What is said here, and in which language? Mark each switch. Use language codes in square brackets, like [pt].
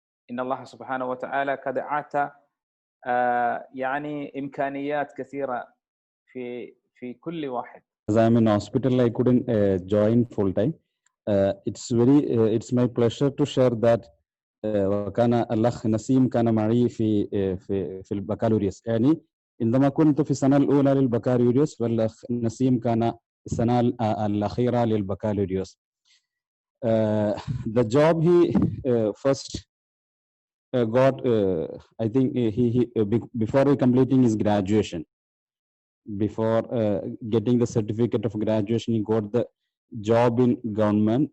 [ar] إن الله سبحانه وتعالى قد أعطى يعني إمكانيات كثيرة في كل واحد. [en] As I'm in hospital, I couldn't join full time. It's my pleasure to share that [ar] وكان الأخ نسيم كان معي في البكالوريوس. يعني عندما كنت في السنة الأولى للبكالوريوس، والأخ نسيم كان السنة الأخيرة للبكالوريوس. [en] The job he first got, I think he before completing his graduation, before getting the certificate of graduation, he got the job in government.